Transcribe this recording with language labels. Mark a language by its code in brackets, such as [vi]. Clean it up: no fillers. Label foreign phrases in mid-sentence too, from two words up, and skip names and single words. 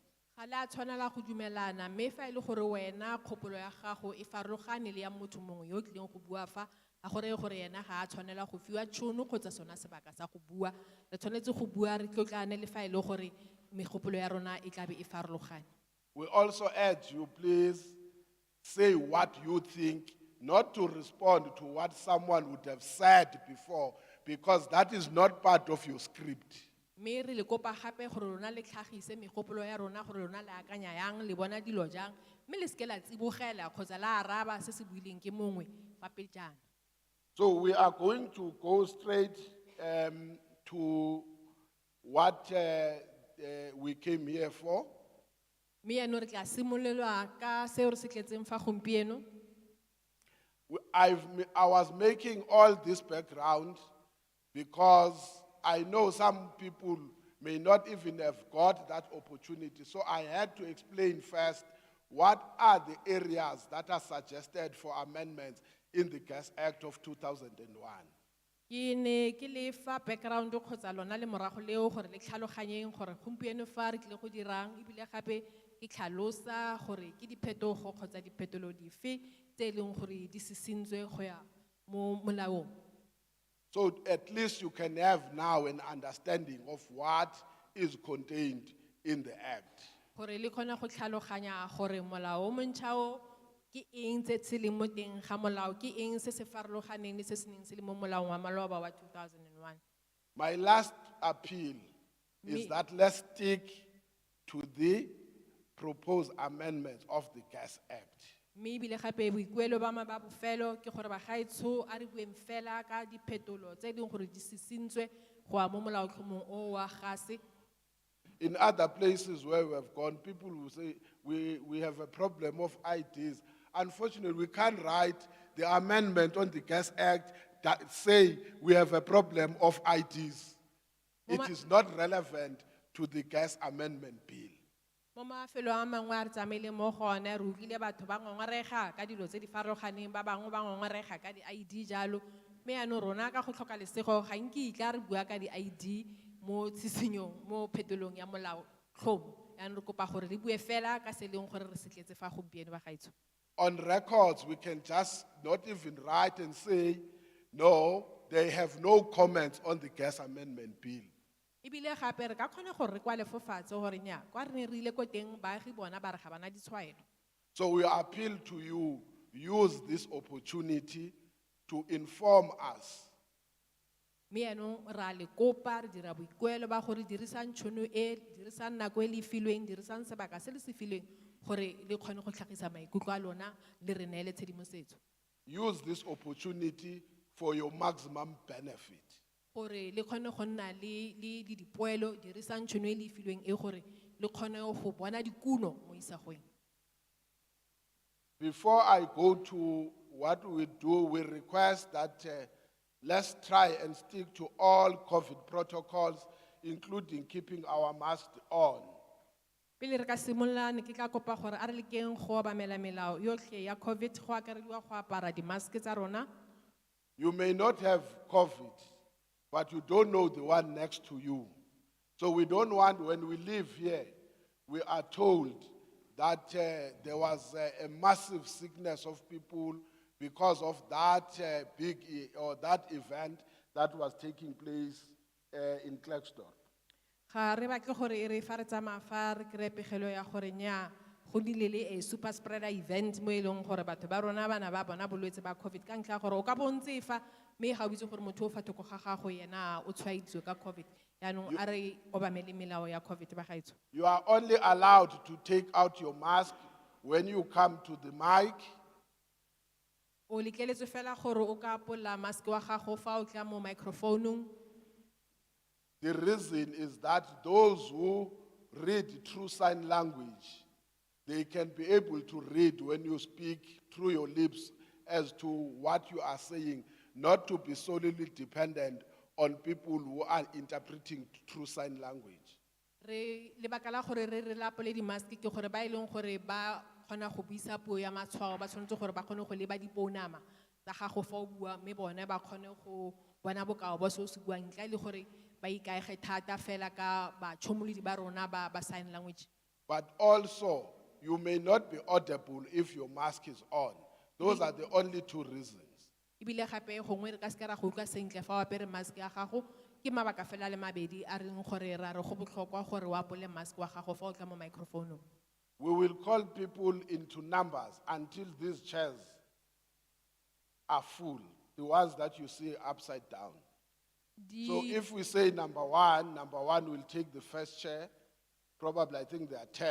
[tn] Ga la tshwanela go dumelana mme fa ile gore wena kgopolo ya gago e farologane le ya motho mongwe yo tlileng go bua fa a gore yena ga a tshwanela go fiwa tšhono kgotsa sona sebaka sa go bua re tshwanetse go bua re tlotlane le fa ile gore megopolo ya rona e tla be e farologane. [en] We also urge you, please say what you think, not to respond to what someone would have said before, because that is not part of your script. [tn] Me re le kopa gape gore rona le tlhagise megopolo ya rona gore rona le akanya yang le bona dilo jang mme le se ke la tsibogela kgotsa la araba se se buileng ke mongwe fa pejana. [en] So we are going to go straight to what we came here for. [tn] Me eno re tla simolelwa ka seo re se tletseng fa gompieno. [en] I was making all this background because I know some people may not even have got that opportunity. So I had to explain first what are the areas that are suggested for amendments in the Gas Act of 2001. [tn] Ke ne ke le fa background kgotsa lona le morago leo gore le tlhaloganyeng gore gompieno fa re tlile go dirang ebile gape ke tlhalosa gore ke diphetogo kgotsa diphetolo dife tse e leng gore di sisintswe go ya mo molaong. [en] So at least you can have now an understanding of what is contained in the act. [tn] Gore le khona go tlhaloganya gore molao o montšha o ke eng tse se leng mo teng ga molao ke eng se se farologaneng le se se neng se le mo molaong wa maloba wa 2001. [en] My last appeal is [tn] Me- [en] that let's stick to the proposed amendments of the Gas Act. [tn] Mme ebile gape boikuelo ba ba bofelo ke gore bagaetsho a re bueng fela ka diphetolo tse ding gore di sisintswe go ya mo molaotlhomong o wa gase. [en] In other places where we have gone, people will say, we have a problem of IDs. Unfortunately, we can't write the amendment on the Gas Act that say we have a problem of IDs. It is not relevant to the gas amendment bill. [tn] Mo mafelo a mangwe a re tsamaile mo gone re utlwile batho ba ngongorega ka dilo tse di farologaneng ba bangwe ba ngongorega ka di-ID jalo mme yaanong rona ka go tlhoka lesego ga nkitla re bua ka di-ID mo tshisenyong mo phetolong ya molao tlhomo yaanong re kopa gore re bue fela ka se e leng gore re se tletse fa gompieno ba gaetsho. [en] On records, we can just not even write and say, no, they have no comments on the gas amendment bill. [tn] Ebile gape re ka kgona gore re kwale fofatshe gore nya kwa re ne re ile ko teng baagi bona ba re ga bana ditshwaelo. [en] So we appeal to you, use this opportunity to inform us. [tn] Mme yaanong ra le kopa re dira boikuelo ba gore dirisang tšhono e dirisang nako e le filweng dirisang sebaka se le se filweng gore le kgone go tlhagisa maikutlo a lona le re neele tshedimosetso. [en] Use this opportunity for your maximum benefit. [tn] Gore le kgone go nna le dipoelo dirisang tšhono e le filweng e gore le kgone go bona dikuno mo isagweng. [en] Before I go to what we do, we request that let's try and stick to all COVID protocols, including keeping our masks on. [tn] Pele re ka simolola ne ke tla kopa gore a re lekeng go obamela melao yotlhe ya COVID go akarediwa go apara dimaske tsa rona. [en] You may not have COVID, but you don't know the one next to you. So we don't want, when we live here, we are told that there was a massive sickness of people because of that that event that was taking place in Klerksdorp. [tn] Ga re batle gore e re fa re tsamaya fa re kry-e pegelo ya gore nnyaa go nnile le [en] a super spreader event [tn] mo e leng gore batho ba rona bana ba bona bolwetse ba COVID ka ntlha ya gore o ka bontse fa mme ga o itse gore motho o fa thoko ga gago yena o tshwaeditswe ka COVID yaanong a re obamele melao ya COVID ba gaetsho. [en] You are only allowed to take out your mask when you come to the mic. [tn] O letleletswe fela gore o ka apola mask wa gago fa o tla mo microphoneung. [en] The reason is that those who read through sign language, they can be able to read when you speak through your lips as to what you are saying, not to be solely dependent on people who are interpreting through sign language. [tn] Re lebaka la gore re lapole di mask ke gore ba ileng gore ba kgona go buisa puo ya matshwao ba tshwanetse gore ba kgone go leba dipounama tsa gago fa o bua mme bone ba kgone go bona bokao ba se o se buang ntle le gore ba ikaege thata fela ka batšhomoledi ba rona ba [en] sign language. But also, you may not be audible if your mask is on. Those are the only two reasons. [tn] Ebile gape gongwe re ka se ka ra go utlwa sentle fa o apere mask ya gago ke mabaka fela le mabedi a reng gore ra re go botlhokwa gore o apole mask wa gago fa o tla mo microphone. [en] We will call people into numbers until these chairs are full, the ones that you see upside down. So if we say number one will take the first chair, probably I think there are 10.